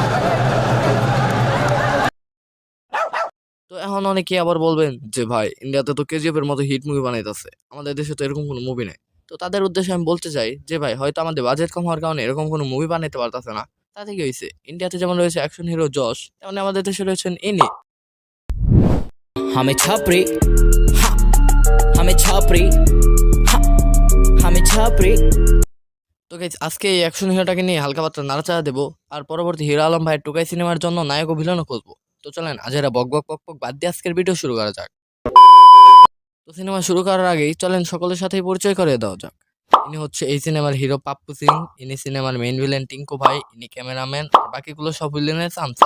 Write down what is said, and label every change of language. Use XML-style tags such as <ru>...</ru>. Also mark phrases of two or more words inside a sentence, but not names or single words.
<bn>তো এখন অনেকে আবার বলবেন যে ভাই, ইন্ডিয়াতে তো কেজিএফ এর মতো হিট মুভি বানাইতেছে, আমাদের দেশে তো এরকম কোনো মুভি নেই। তো তাদের উদ্দেশ্যে আমি বলতে চাই যে ভাই, হয়তো আমাদের বাজেট কম হওয়ার কারণে এরকম কোনো মুভি বানাইতে পারতেছে না, তাতে কি হয়েছে? ইন্ডিয়াতে যেমন রয়েছে</bn> <en>action hero</en> <bn>যশ, তেমনি আমাদের দেশে রয়েছেন ইনি।</bn> <hi>हमें छापरी हाँ हमें छापरी हाँ हमें छापरी।</hi> <bn>তো গাইস, আজকে এই অ্যাকশন হিরোটাকে নিয়ে হালকা পাতলা নাড়াচাড়া দেবো, আর পরবর্তী হিরো আলম ভাইয়ের টুকাই সিনেমার জন্য নায়ক ও ভিলেনও খুঁজবো। তো চলেন আজেরা বক বক পক পক বাদ দিয়ে আজকের ভিডিও শুরু করা যাক। তো সিনেমা শুরু করার আগেই চলেন সকলের সাথেই পরিচয় করে দেওয়া যাক। ইনি হচ্ছে এই সিনেমার হিরো পাপ্পু সিং, ইনি সিনেমার মেইন ভিলেন টিঙ্কু ভাই, ইনি ক্যামেরাম্যান, আর বাকিগুলো সব ভিলেনের চামচা।</bn>